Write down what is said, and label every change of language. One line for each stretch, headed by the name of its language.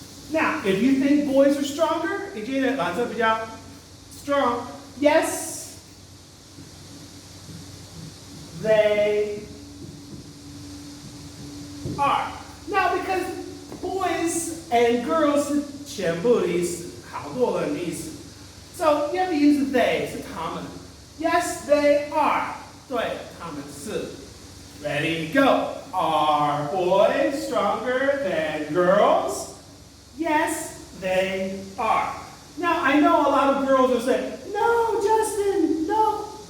English: Now, if you think boys are stronger,
Chinese: 你觉得男生比较
English: strong, yes, they are. Now, because boys and girls
Chinese: 是全部的意思，好多人的意思。
English: So you have to use they
Chinese: 是他们。
English: Yes, they are.
Chinese: 对，他们是。
English: Ready, go. Are boys stronger than girls? Yes, they are. Now, I know a lot of girls will say, no, Justin, no.